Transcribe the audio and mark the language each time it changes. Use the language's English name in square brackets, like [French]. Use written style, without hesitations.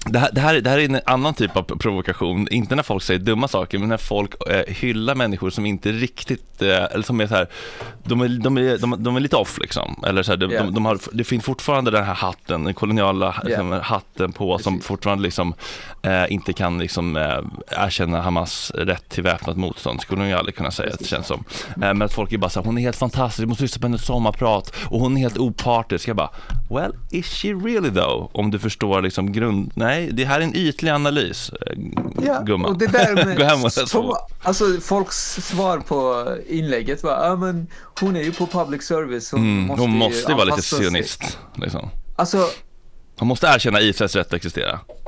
[Swedish] Det här är en annan typ av provokation. Inte när folk säger dumma saker, men när folk hyllar människor som inte riktigt eller som är så här, de är lite off liksom, eller så här, de har, det finns fortfarande den här hatten, den koloniala liksom, hatten på, som fortfarande liksom inte kan liksom erkänna Hamas rätt till väpnat motstånd, skulle de ju aldrig kunna säga, det känns som. Men att folk är bara så här, hon är helt fantastisk, du måste lyssna på hennes sommarprat och hon är helt opartisk. Jag bara, [English] well, is she really though? [Swedish] Om du förstår liksom nej, det här är en ytlig analys, gumman. Och det där med gå hem och alltså folks svar på inlägget var, men hon är ju på public service, hon måste vara lite sionist liksom. Alltså, hon måste erkänna Israels rätt att existera.